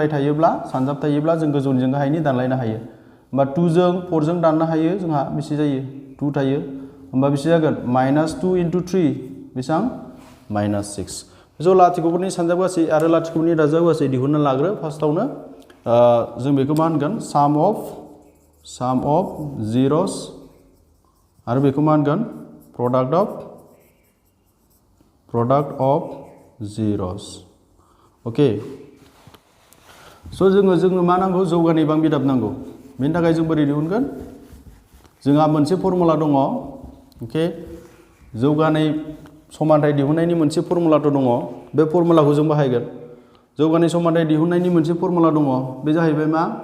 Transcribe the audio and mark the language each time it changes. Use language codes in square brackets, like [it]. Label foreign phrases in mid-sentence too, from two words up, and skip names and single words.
[brx] थायोब्ला सानजाब थायोब्ला जों गोजौनिजों गाहायनि दानलायनो हायो होमबा 2 जों 4 जों दाननो हायो जोंहा बेसे जायो 2 थायो होमबा बेसे जागोन -2 into 3 बेसेबां -6 स' लाथिख'फोरनि सानजाब गासै आरो लाथिख'फोरनि दाजाब गासै दिहुनना लाग्रो फार्स्टआवनो जों बेखौ मा होनगोन [en] sum of zeros [brx] आरो बेखौ मा होनगोन [en] product of zeros [brx] ओके स' जोंनो मा नांगौ जौगानाय बां बिदाब नांगौ बेनि थाखाय जों बोरै दिहुनगोन जोंहा मोनसे फर्मुला दङ ओके जौगानाय समानथाय दिहुननायनि मोनसे फर्मुलाथ' दङ बे फर्मुलाखौ जों बाहायगोन जौगानाय समानथाय दिहुननायनि मोनसे फर्मुला दङ बे जाहैबाय मा